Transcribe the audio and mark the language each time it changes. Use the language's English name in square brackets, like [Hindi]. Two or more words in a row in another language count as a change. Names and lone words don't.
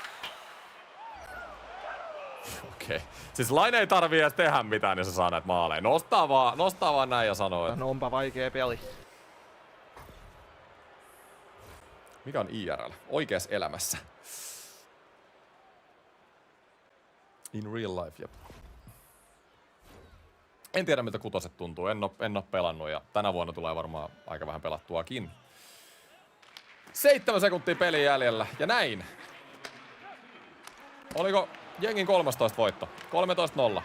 [Finnish] Okei. Siis Laine ei tarvii edes tehdä mitään, niin se saa näitä maaleja. Nostaa vaan näin ja sanoo. No onpa vaikea peli. Mikä on IRL? Oikeassa elämässä. [English] In real life, [Finnish] jep. En tiedä, miltä kutoset tuntuu. En oo pelannut ja tänä vuonna tulee varmaan aika vähän pelattuakin. 7 sekuntia pelin jäljellä ja näin. Oliko jengin 13 voitto? 13-0.